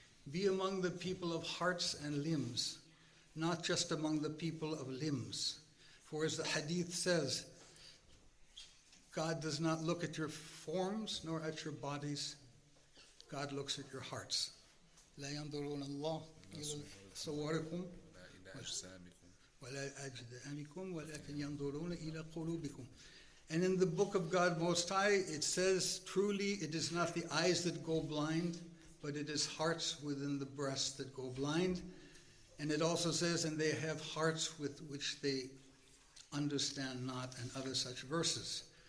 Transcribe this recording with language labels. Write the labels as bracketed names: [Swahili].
[English] Be among the people of hearts and limbs, not just among the people of limbs. For as the hadith says, God does not look at your forms nor at your bodies. God looks at your hearts. [Arabic] لا ينظرون الله إلى صوركم ولا أجسامكم ولكن ينظرون إلى قلوبكم. [English] And in the book of God Most High, it says, truly it is not the eyes that go blind, but it is hearts within the breast that go blind. And it also says, and they have hearts with which they understand not, and other such verses.